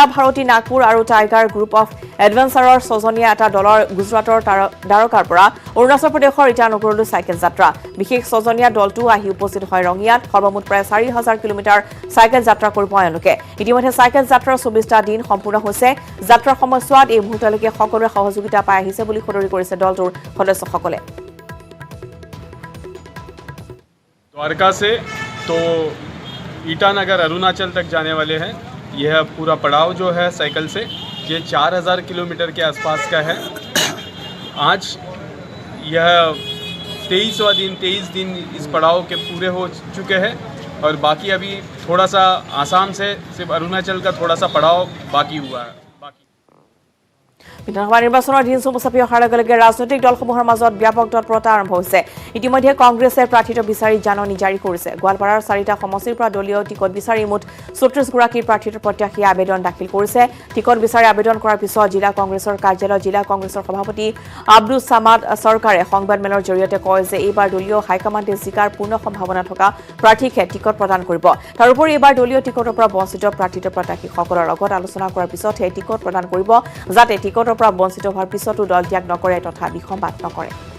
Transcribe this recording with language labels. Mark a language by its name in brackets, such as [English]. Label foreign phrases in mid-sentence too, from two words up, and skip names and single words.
[Assamese] ভাৰতী নাগপুৰ আৰু টাইগাৰ গ্ৰুপ অফ এডভেঞ্চাৰৰ 6জনীয়া এটা দলৰ গুজৰাটৰ দ্বাৰকাৰ পৰা অৰুণাচল প্ৰদেশৰ ইটানগৰলৈ চাইকেল যাত্ৰা বিশেষ 6জনীয়া দলটো আহি উপস্থিত হয় ৰঙিয়াত সৰ্বমুঠ প্ৰায় 4000 কিলোমিটাৰ চাইকেল যাত্ৰা কৰিব এওঁলোকে ইতিমধ্যে চাইকেল যাত্ৰাৰ 24টা দিন সম্পূৰ্ণ হৈছে যাত্ৰাৰ সময়ছোৱাত এই মুহূৰ্তলৈকে সকলোৰে সহযোগিতা পাই আহিছে বুলি সদৰি কৰিছে দলটোৰ সদস্যসকলে [Hindi] द्वारका से तो ईटानगर अरुणाचल तक जाने वाले हैं यह पूरा पड़ाव जो है साइकिल से ये 4000 किलोमीटर के आसपास का है आज यह 23 दिन इस पड़ाव के पूरे हो चुके हैं और बाकी अभी थोड़ा सा आसाम से सिर्फ अरुणाचल का थोड़ा सा पड़ाव बाकी हुआ है [Assamese] বিধানসভা নিৰ্বাচনৰ দিন চমু চাপি অহাৰ লগে লগে ৰাজনৈতিক দলসমূহৰ মাজত ব্যাপক তৎপৰতা আৰম্ভ হৈছে ইতিমধ্যে কংগ্ৰেছে প্ৰাৰ্থীটো বিচাৰি জাননী জাৰি কৰিছে গোৱালপাৰাৰ 4টা সমষ্টিৰ পৰা দলীয় টিকট বিচাৰি মুঠ 34 গৰাকী প্ৰাৰ্থীৰ প্ৰত্যাশী আবেদন দাখিল কৰিছে টিকট বিচাৰি আবেদন কৰাৰ পিছত জিলা কংগ্ৰেছৰ কাৰ্যালয় জিলা কংগ্ৰেছৰ সভাপতি আব্দুল সামাদ চৰকাৰে সংবাদমেলৰ জৰিয়তে কয় যে এইবাৰ দলীয় হাইকমাণ্ডে জিকাৰ পূৰ্ণ সম্ভাৱনা থকা প্ৰাৰ্থীকে টিকট প্ৰদান কৰিব তাৰোপৰি এইবাৰ দলীয় টিকটৰ পৰা বঞ্চিত প্ৰাৰ্থীৰ প্ৰত্যাশীসকলৰ লগত আলোচনা কৰাৰ পিছতহে টিকট প্ৰদান কৰিব যাতে টিকটৰ পৰা বঞ্চিত হোৱাৰ পিছতো দল ত্যাগ নকৰে তথা বিসম্বাদ নকৰে